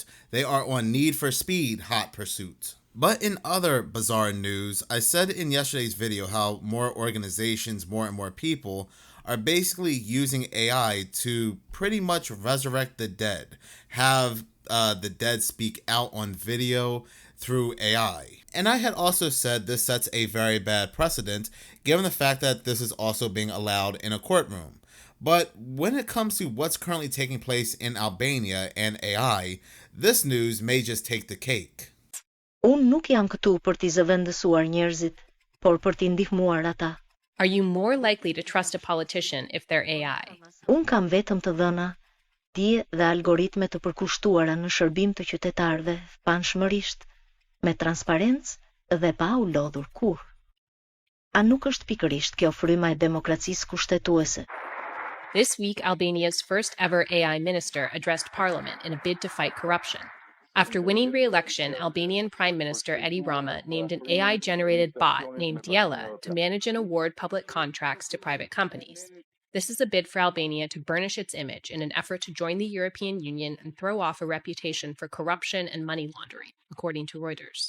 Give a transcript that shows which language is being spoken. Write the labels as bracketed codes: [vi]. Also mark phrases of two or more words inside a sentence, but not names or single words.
[en] They are on Need for Speed hot pursuit. But in other bizarre news, I said in yesterday's video how more organizations, more and more people are basically using AI to pretty much resurrect the dead, have the dead speak out on video through AI. And I had also said this sets a very bad precedent, given the fact that this is also being allowed in a courtroom. But when it comes to what's currently taking place in Albania and AI, this news may just take the cake. [sq] Unë nuk jam këtu për t'i zëvendësuar njerëzit, por për t'i ndihmuar ata. [en] Are you more likely to trust a politician if they're AI? [sq] Unë kam vetëm të dhëna, dije dhe algoritme të përkushtuara në shërbim të qytetarëve, panshmërisht, me transparencë dhe pa u lodhur kurrë. A nuk është pikërisht kjo fryma e demokracisë kushtetuese? [en] This week, Albania's first ever AI minister addressed parliament in a bid to fight corruption. After winning re-election, Albanian Prime Minister Edi Rama named an AI-generated bot named Diela to manage and award public contracts to private companies. This is a bid for Albania to burnish its image in an effort to join the European Union and throw off a reputation for corruption and money laundering, according to Reuters.